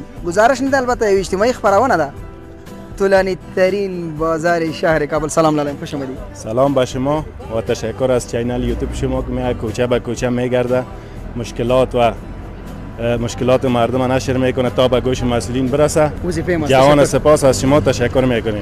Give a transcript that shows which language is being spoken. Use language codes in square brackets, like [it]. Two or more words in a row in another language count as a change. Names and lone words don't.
[ps] گزارش نه ده البته یو اجتماعي خپرونه ده. [fa] طولانی ترین بازار شهر کابل. [ar] سلام علیکم [fa] خوش آمدید. سلام به شما و تشکر از چینل یوتیوب شما که میاد کوچه به کوچه میگرده مشکلات مردم نشر میکنه تا به گوش مسئولین برسه. جوان سپاس از شما تشکر میکنیم.